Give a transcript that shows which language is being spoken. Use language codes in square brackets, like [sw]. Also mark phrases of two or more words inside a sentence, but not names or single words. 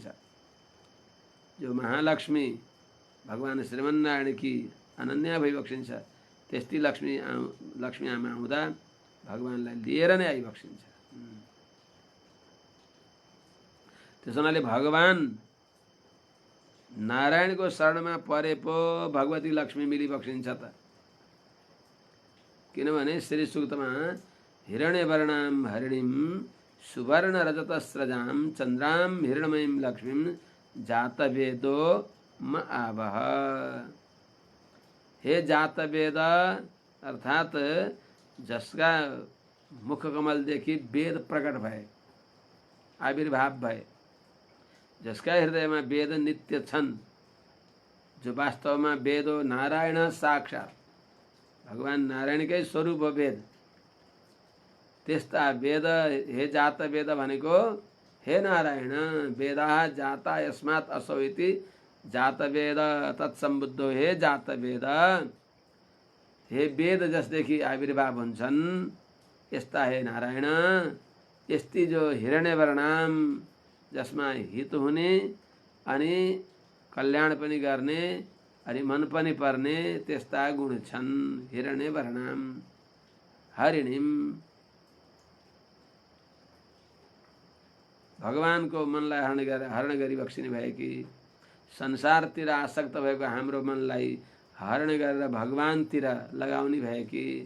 [ne] जो महालक्ष्मी भगवान श्रीमन्नारायणकी अनन्या भइबक्सिन्छ, त्यस्तै लक्ष्मी आमा आउँदा भगवानलाई लिएर नै आइबक्सिन्छ। त्यसो हुनाले भगवान नारायणको शरणमा परे पो भगवती लक्ष्मी मिलिबक्सिन्छ त। किनभने श्री सूक्तमा [sa] हिरण्यवर्णां हरिणीं सुवर्ण रजतस्रजां चन्द्रां हिरण्मयीं लक्ष्मीं जातवेदो म आवह। [ne] हे जातवेद अर्थात जसका मुख कमलदेखि वेद प्रकट भए, आविर्भाव भए, जसका हृदयमा वेद नित्य छन्, जो वास्तवमा वेद हो नारायण साक्षात्, भगवान नारायणकै स्वरूप हो वेद। त्यस्ता वेद, हे जात वेद भनेको हे नारायण, [sa] वेदाः जाता यस्मात् असौ इति जात वेद तत्सम्बुद्धो। [ne] हे जात वेद, हे वेद जसदेखि आविर्भाव हुन्छन्, यस्ता हे नारायण, यस्ती जो हिरण्यवर्णाम, जसमा हित हुने अनि कल्याण पनि गर्ने अनि मन पनि पर्ने त्यस्ता गुण छन्। हिरण्यवर्णाम हरिणीम, भगवानको मनलाई हरण गरिबक्सिने भएकी, संसारतिर आसक्त भएको हाम्रो मनलाई हरण गरेर भगवानतिर लगाउने भएकी,